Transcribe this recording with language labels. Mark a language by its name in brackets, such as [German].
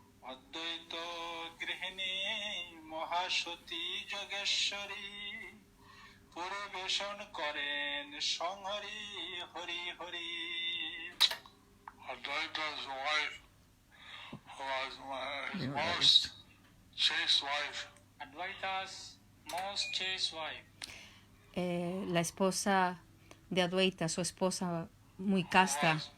[Bangla] অদ্বৈত গৃহিণী মহাসতী যোগেশ্বরী পরিবেশন করেন সংহরি Hari Hari. [English] Advaita's wife was his most chaste wife. Advaita's most chaste wife. [Spanish] La esposa de Advaita, su esposa muy casta,